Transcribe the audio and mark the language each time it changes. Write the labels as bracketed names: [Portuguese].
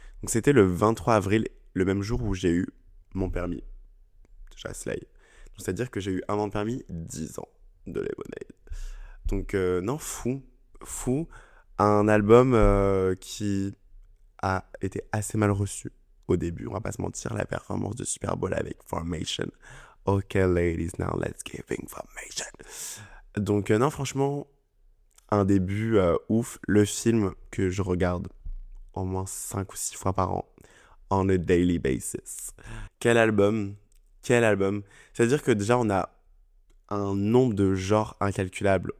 [French] Donc c'était le 23 avril, le même jour où j'ai eu mon permis. Déjà, slay. Donc c'est-à-dire que j'ai eu un an de permis, 10 ans de Lemonade. Donc non, fou. Fou. Un album qui a été assez mal reçu au début, on va pas se mentir, la performance de Super Bowl avec Formation. [English] Ok, ladies, now let's give information. [French] Donc, non, franchement, un début ouf. Le film que je regarde au moins 5 ou 6 fois par an, [English] on a daily basis. [French] Quel album! Quel album! C'est-à-dire que déjà, on a un nombre de genres incalculables.